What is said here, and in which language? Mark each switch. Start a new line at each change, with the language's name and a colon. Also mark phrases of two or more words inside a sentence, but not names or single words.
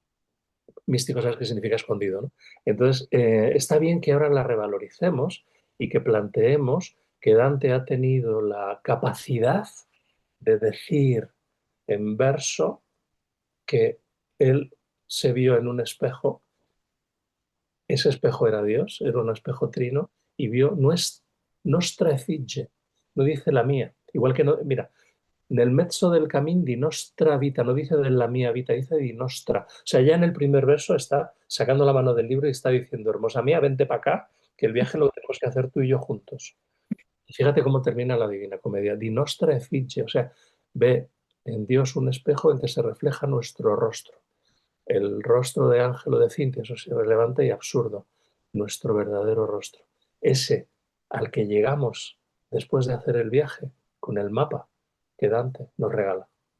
Spanish: Místico, ¿sabes qué significa escondido, no? Entonces, está bien que ahora la revaloricemos y que planteemos que Dante ha tenido la capacidad de decir en verso que él se vio en un espejo. Ese espejo era Dios, era un espejo trino, y vio
Italian: nostra effigie,
Spanish: no dice la mía. Igual que no, mira,
Italian: nel mezzo del camín di nostra vita,
Spanish: no dice de la mía vita, dice
Italian: di nostra.
Spanish: O sea, ya en el primer verso está sacando la mano del libro y está diciendo, hermosa mía, vente para acá, que el viaje lo tenemos que hacer tú y yo juntos. Y fíjate cómo termina la Divina Comedia,
Italian: di nostra effigie,
Spanish: o sea, ve en Dios un espejo en que se refleja nuestro rostro. El rostro de Ángelo de Cintia, eso es irrelevante y absurdo, nuestro verdadero rostro. Ese al que llegamos después de hacer el viaje con el mapa que Dante nos regala.